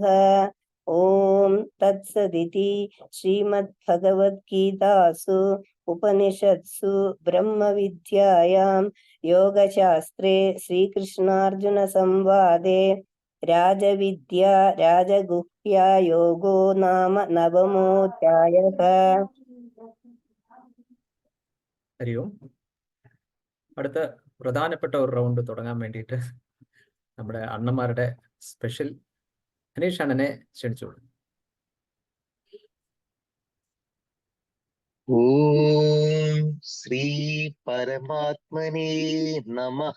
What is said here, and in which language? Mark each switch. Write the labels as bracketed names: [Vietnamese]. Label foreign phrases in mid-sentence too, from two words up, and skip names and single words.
[Sanskrit] ॐ तत्सदिति श्रीमद्भगवद्गीतासु उपनिषत्सु ब्रह्मविद्यायां योगशास्त्रे श्रीकृष्णार्जुन संवादे राजविद्या राजगुह्या योगो नाम नवमोऽध्यायः। हरि ओम्. [Malayalam] അടുത്ത പ്രധാനപ്പെട്ട ഒരു റൗണ്ട് തുടങ്ങാൻ വേണ്ടിയിട്ട് നമ്മുടെ അണ്ണന്മാരുടെ സ്പെഷ്യൽ അനീഷ് അണ്ണനെ ക്ഷണിച്ചോളൂ. [Sanskrit] ॐ श्री परमात्मने नमः.